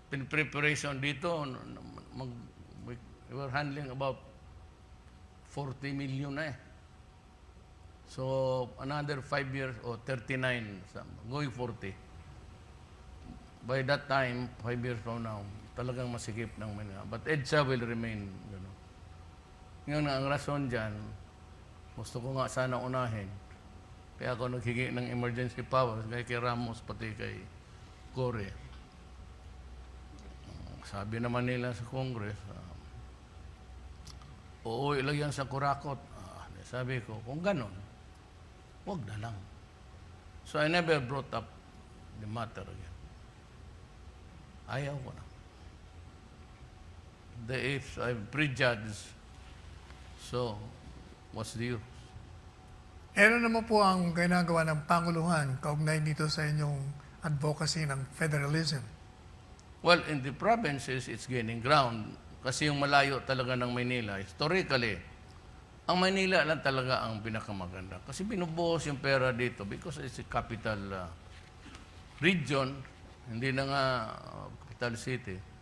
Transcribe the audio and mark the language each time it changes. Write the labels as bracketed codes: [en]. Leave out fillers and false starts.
[en] Preparation dito, we were handling about 40 million na eh. So, another 5 years or 39, going 40. By that time, 5 years from now, [tl] talagang masikip ng [en] Manila. But EDSA will remain. [tl] Ngayon, ang rason dyan, gusto ko nga sana unahin. Kaya ako naghingi ng emergency powers kay Ramos pati kay Core. Sabi naman nila sa Congress, oo, ilagyan sa kurakot. Sabi ko, kung ganon, wag na lang. [en] So I never brought up the matter again. [tl] Ayaw ko na. [en] If I prejudge, so what's the use? [tl] Ano naman po ang ginagawa ng Panguluhan kaugnay dito sa inyong advocacy ng federalism? [en] Well, in the provinces, it's gaining ground. [tl] Kasi yung malayo talaga ng Maynila, historically, ang Maynila lang talaga ang pinakamaganda. Kasi binubuhos yung pera dito [en] because it's a capital region, [tl] hindi na nga capital city.